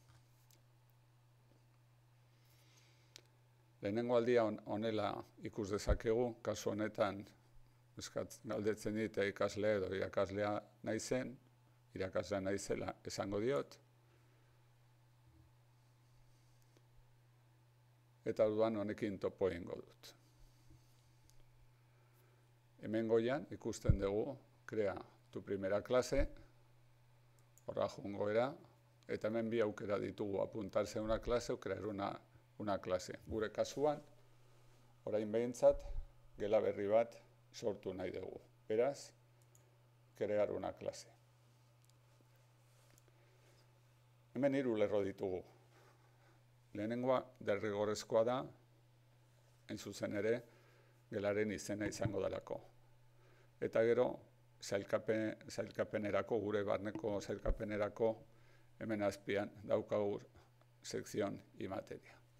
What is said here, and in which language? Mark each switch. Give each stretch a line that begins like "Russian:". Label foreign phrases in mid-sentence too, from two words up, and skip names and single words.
Basque: Lehenengo aldia honela ikus dezakegu, kasu honetan galdetzen dit ikasle edo irakaslea naizen, irakaslea naizela esango diot. Eta orduan honekin topo egingo dut. Hemen goian ikusten dugu,
Spanish: crea tu primera clase,
Basque: horra joango era, eta hemen bi aukera ditugu,
Spanish: apuntarse a una clase o crear una clase.
Basque: Gure kasuan, orain behintzat, gela berri bat sortu nahi dugu. Beraz,
Spanish: crear una clase.
Basque: Hemen 3 lerro ditugu. Lehenengoa derrigorrezkoa da, hain zuzen ere, gelaren izena izango delako. Eta gero, sailkapenerako, gure barneko sailkapenerako, hemen azpian daukagu
Spanish: sekzion y materia.